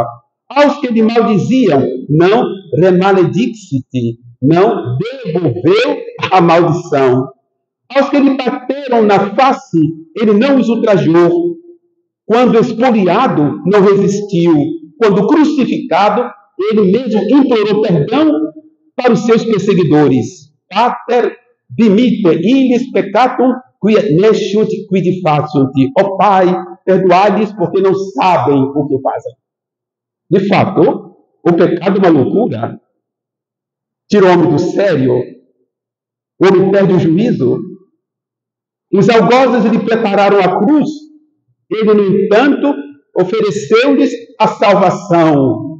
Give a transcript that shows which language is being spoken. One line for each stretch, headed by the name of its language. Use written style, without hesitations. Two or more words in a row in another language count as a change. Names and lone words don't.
Portuguese: Aos que lhe maldiziam, não remaledixit, não devolveu a maldição. Aos que lhe bateram na face, ele não os ultrajou. Quando expoliado, não resistiu. Quando crucificado, ele mesmo implorou perdão para os seus perseguidores.
Latin: Pater dimite illis peccatum quia nesciut quid faciunt.
Portuguese: Ó Pai, perdoai-lhes porque não sabem o que fazem. De fato, o pecado é uma loucura. Tira o homem do sério. O homem perde o juízo. Os algozes lhe prepararam a cruz. Ele, no entanto, ofereceu-lhes a salvação.